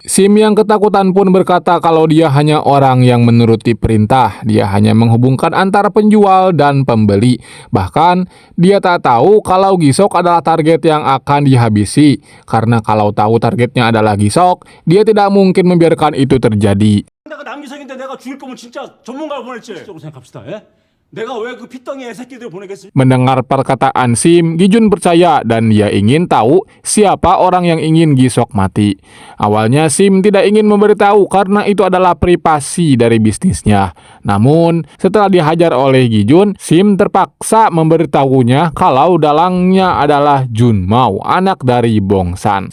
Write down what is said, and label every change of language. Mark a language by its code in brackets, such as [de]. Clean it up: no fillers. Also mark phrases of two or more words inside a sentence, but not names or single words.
[id] Sim yang ketakutan pun berkata kalau dia hanya orang yang menuruti perintah. Dia hanya menghubungkan antara penjual dan pembeli. Bahkan dia tak tahu kalau Gi-sok adalah target yang akan dihabisi. Karena kalau tahu targetnya adalah Gi-sok, dia tidak mungkin membiarkan itu terjadi. [ko] 내가 남기석인데 내가 죽일 거면 진짜 전문가를 보냈지. 적으로 생각합시다. 예? 내가 왜 그 핏덩이의 새끼들 보내겠습니까? [id] Mendengar perkataan Sim, Gi-jun percaya dan dia ingin tahu siapa orang yang ingin Gi-sok mati. Awalnya Sim tidak ingin memberitahu karena itu adalah privasi dari bisnisnya. Namun, setelah dihajar oleh Gi-jun, Sim terpaksa memberitahunya kalau dalangnya adalah Junmao, anak dari Bongsan.